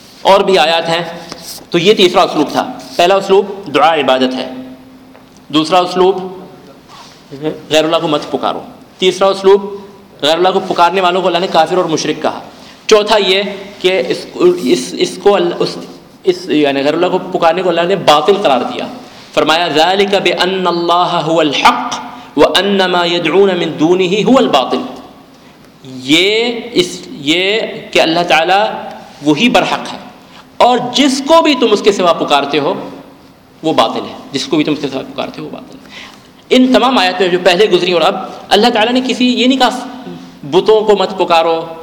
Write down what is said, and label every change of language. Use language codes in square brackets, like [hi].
[ur] اور بھی آیات ہیں. تو یہ تیسرا اسلوب تھا، پہلا اسلوب دعا عبادت ہے، دوسرا اسلوب غیر اللہ کو مت پکارو، تیسرا اسلوب غیر اللہ کو پکارنے والوں کو اللہ نے کافر اور مشرک کہا، چوتھا یہ کہ اس کو یعنی غیر اللہ کو پکارنے کو اللہ نے باطل قرار دیا. [ar] فرمایا ذالک بان اللہ هو الحق وان ما يدعون من دونه هو الباطل. [ur] یہ کہ اللہ تعالی وہی برحق ہے، اور جس کو بھی تم اس کے سوا پکارتے ہو وہ باطل ہے، جس کو بھی تم اس کے سوا پکارتے ہو وہ باطل ہے. ان تمام آیات میں جو پہلے گزری اور اب، اللہ تعالیٰ نے کسی یہ نہیں کہا بتوں کو مت پکارو،